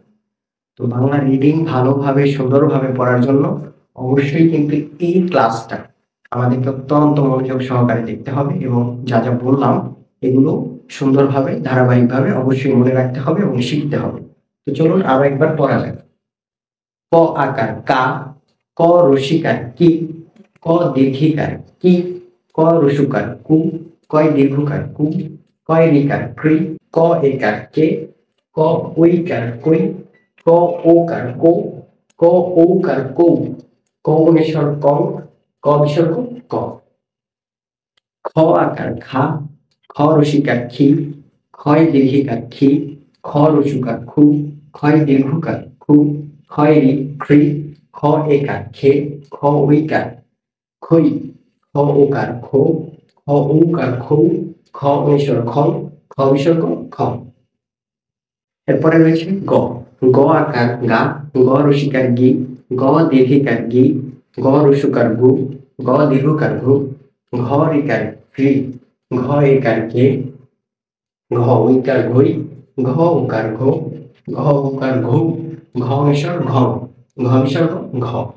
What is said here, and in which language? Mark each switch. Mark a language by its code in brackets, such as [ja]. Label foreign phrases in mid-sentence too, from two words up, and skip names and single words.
[bn] তো বাংলা রিডিং ভালোভাবে সুন্দরভাবে পড়ার জন্য অবশ্যই কিন্তু এই ক্লাসটা আমাদেরকে অত্যন্ত মনোযোগ সহকারে দেখতে হবে এবং যা যা বললাম এগুলো সুন্দরভাবে ধারাবাহিকভাবে অবশ্যই মনে রাখতে হবে এবং শিখতে হবে। তো চলুন আরো একবার পড়া যাক। ক আকার কা, ক রসিকার কি, ক দীর্ঘিকার কি, ক রসুকার কু, কয় দীর্ঘকার কু, কয় রিকার ক্রি, ক একার কে, ক ঐকার কই, ক ওকার কো, ক ঔকার কৌ, ক অনুস্বর কং, ক বিসর্গ ক। খ আকার খা, খ রসিকার খি, ক্ষয় দীর্ঘিকার খি, খ রসুকার খু, ক্ষয় দীর্ঘকার খু, ক্ষয় রি খ্রি, খ একার খে, খ ঐকার খই, খ ওকার খো, খ ঔকার খৌ, খ অনুস্বর খং, খ বিসর্গ খ। এরপরে রয়েছে গ। গ আকার গা, গ রসিকার গি, গ দীর্ঘিকার গি, গ রসুকার গু, গ দীর্ঘকার ঘু, ঘ রিকার ঘ্রি, ঘ একার ঘে, ঘ ঐকার ঘই, ঘ ওকার ঘো, ঘ ওকার ঘৌ, ঘ অনুস্বর ঘ, ঘ বিসর্গ ঘ।